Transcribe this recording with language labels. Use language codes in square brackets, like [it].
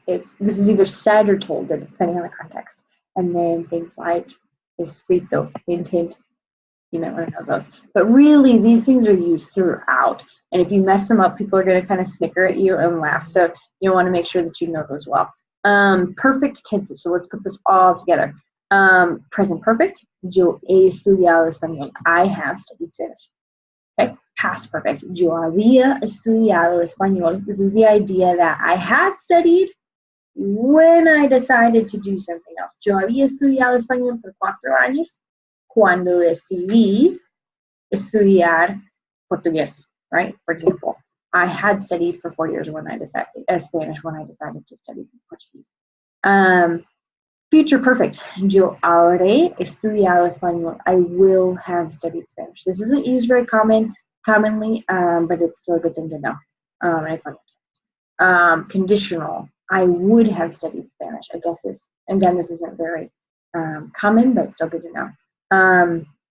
[en] This is either said or told, depending on the context. And then things like escrito, hint, hint. You might want to know those. But really, these things are used throughout. And if you mess them up, people are going to kind of snicker at you and laugh. So you want to make sure that you know those well. Perfect tenses. So let's put this all together. Present perfect. [es] Yo he estudiado español. [en] I have studied Spanish. Okay. Past perfect. [es] Yo había estudiado español. [en] This is the idea that I had studied when I decided to do something else. [es] Yo había estudiado español por 4 años cuando decidí estudiar portugués, right? [en] For example, I had studied for 4 years when I decided Spanish when I decided to study Portuguese. Future perfect. [es] Yo habré estudiado español. [en] I will have studied Spanish. This isn't used very commonly, but it's still a good thing to know. Conditional. I would have studied Spanish. I guess this isn't very common, but still good to know.